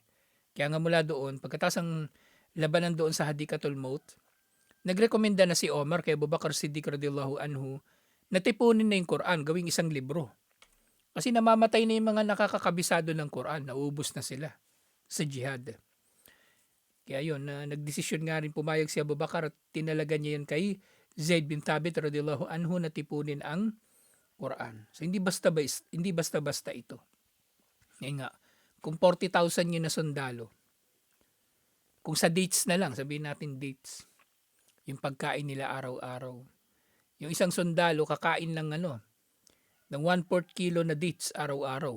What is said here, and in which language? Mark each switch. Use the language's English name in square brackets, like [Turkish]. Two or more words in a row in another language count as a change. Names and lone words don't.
[Filipino] Kaya nga mula doon, pagkatapos ng labanan doon sa Hadikatul Maut, nagrekomenda na si Omar kay Abu Bakr Siddiq [Arabic] رضي الله عنه [Filipino] na tipunin na yung Quran, gawing isang libro. Kasi namamatay na yung mga nakakakabisado ng Quran, naubos na sila sa jihad. Kaya yun, nagdesisyon nga rin pumayag si Abu Bakr at tinalagan niya yun kay Zaid bin Thabit [Arabic] رضي الله عنه [Filipino] na tipunin ang Quran. So hindi basta-basta ito. Ngayon nga, kung 40,000 yun na sundalo, kung sa dates na lang, sabihin natin dates, yung pagkain nila araw-araw. Yung isang sundalo kakain ng ng 1/4 kilo na dates araw-araw.